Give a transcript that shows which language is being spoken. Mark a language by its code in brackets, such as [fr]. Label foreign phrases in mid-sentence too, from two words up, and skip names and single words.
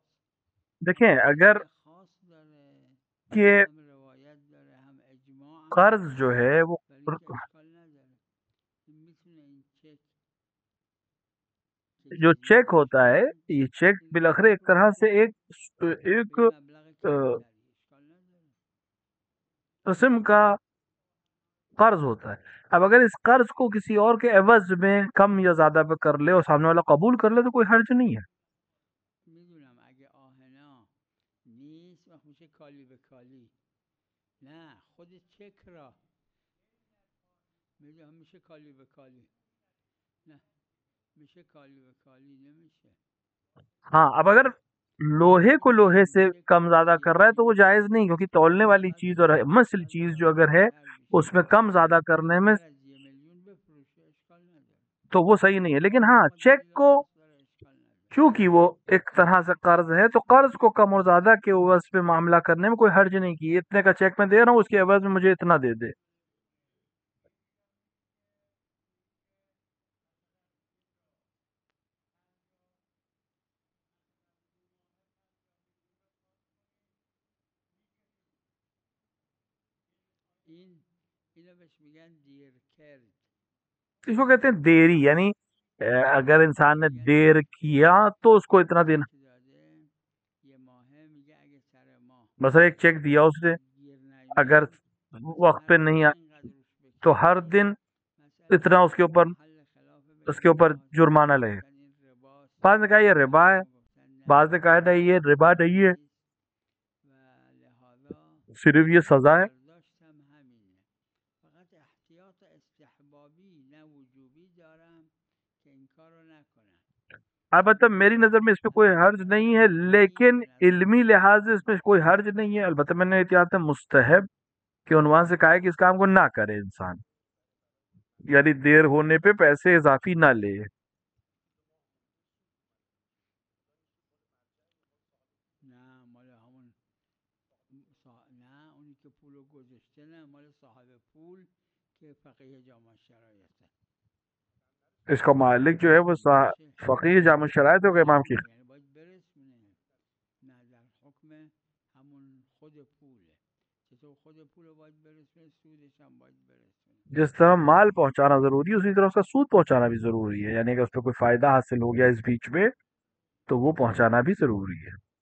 [ur] دیکھیں اگر [fa] خاص داره، [ur] کہ [fa] هم روایت داره، هم اجماع، [ur] قرض جو ہے وہ [fa] ولی که اشکال نداره. میتونه این چک [ur] جو چیک ہوتا ہے، یہ چیک بالاخره ایک طرح سے ایک [fa] مبلغ کمتری، اشکال نداره. [ur] قسم کا قرض ہوتا ہے. اب اگر اس قرض کو کسی اور کے عوض میں کم یا زیادہ پہ کر لے اور سامنے والا قبول کر لے تو کوئی حرج نہیں ہے. [fa] میدونم اگه آهنا نیست وقت میشه کالی به کالی، نه خود چک را میدونم میشه کالی به کالی، نه میشه کالی به کالی نمیشه. [ur] ہاں اب اگر لوہے کو لوہے سے کم زیادہ کر رہا ہے تو وہ جائز نہیں، کیونکہ تولنے والی چیز اور مثل چیز جو اگر ہے اس میں کم زیادہ کرنے میں تو وہ صحیح نہیں ہے. لیکن ہاں چیک کو چونکہ وہ ایک طرح سے قرض ہے تو قرض کو کم اور زیادہ کے عوض پہ معاملہ کرنے میں کوئی حرج نہیں کی. اتنے کا چیک میں دے رہا ہوں، اس کے عوض میں مجھے اتنا دے دے. [fa] اینو بهش میگن دیر کرد. [ur] اس کو کہتے ہیں دیری، یعنی اگر انسان نے دیر کیا تو اس کو اتنا دینا. [fa] یہ ماهه میگه اگه سر ماه [ur] مثلا ایک چیک دیا اس نے، اگر وقت پہ نہیں تو ہر دن اتنا اس کے اوپر جرمانہ لگے. بعض نے کہا یہ ربا ہے، بعض نے کہا نہیں یہ ربا نہیں ہے، صرف یہ سزا ہے. [fa] فقط احتیاط استحبابی نه وجوبی دارم که این کارو نکنن. [ur] البتہ میری نظر میں اس پہ کوئی حرج نہیں ہے، لیکن علمی لحاظ سے اس میں کوئی حرج نہیں ہے. البتہ میں نے احتیاط مستحب کے عنوان سے کہا ہے کہ اس کام کو نہ کرے انسان، یعنی دیر ہونے پہ پیسے اضافی نہ لے. [fa] نه مال همون نه اونی که پولو گذاشته، نه مال صاحب پول که فقیه جامع شرایطه. [ur] اس کا مالک جو ہے وہ فقیہ جامع شرائط ہوگا امام کی. [fa] یعنی باید برسونه، نه در حکم همون خود پوله. چطور خود پولو باید برسونه، سودش هم باید برسونه. [ur] جس طرح مال پہنچانا ضروری ہے اسی طرح اس کا سود پہنچانا بھی ضروری ہے. یعنی اگر اس پہ کوئی فائدہ حاصل ہو گیا اس بیچ میں تو وہ پہنچانا بھی ضروری ہے.